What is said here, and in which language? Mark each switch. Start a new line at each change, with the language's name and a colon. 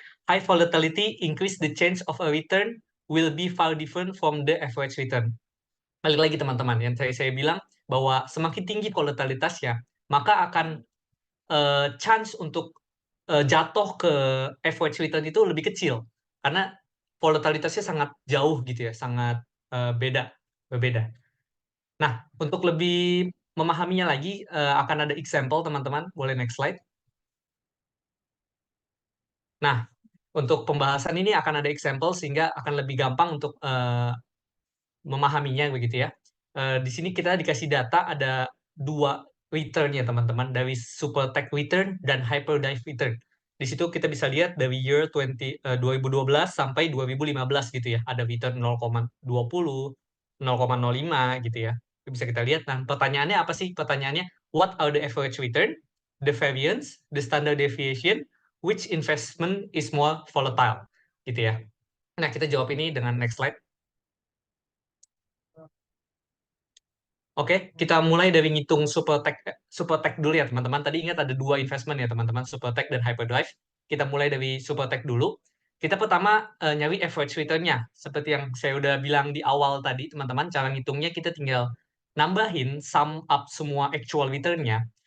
English: High volatility increase the chance of a return will be far different from the average return.
Indonesian: Balik lagi teman-teman, yang saya bilang bahwa semakin tinggi volatilitasnya, maka akan chance untuk jatuh ke average return itu lebih kecil, karena volatilitasnya sangat jauh gitu ya, sangat berbeda. Nah, untuk lebih memahaminya lagi, akan ada example teman-teman, boleh
English: next slide.
Indonesian: Nah, untuk pembahasan ini akan ada example sehingga akan lebih gampang untuk memahaminya begitu ya. Di sini kita dikasih data ada dua return ya teman-teman, dari super tech return dan hyperdive return. Di situ kita bisa lihat dari year 2012 sampai 2015 gitu ya. Ada return 0,20, 0,05 gitu ya. Bisa kita lihat. Nah, pertanyaannya apa sih? Pertanyaannya,
English: what are the average return, the variance, the standard deviation, which investment is more volatile?
Indonesian: Gitu ya. Nah, kita jawab ini dengan next slide. Oke, kita mulai dari ngitung super tech dulu ya teman-teman. Tadi ingat ada dua investment ya teman-teman, super tech dan hyperdrive. Kita mulai dari super tech dulu. Kita pertama nyari average return-nya. Seperti yang saya udah bilang di awal tadi teman-teman, cara ngitungnya kita tinggal nambahin
English: sum up
Indonesian: semua actual return-nya.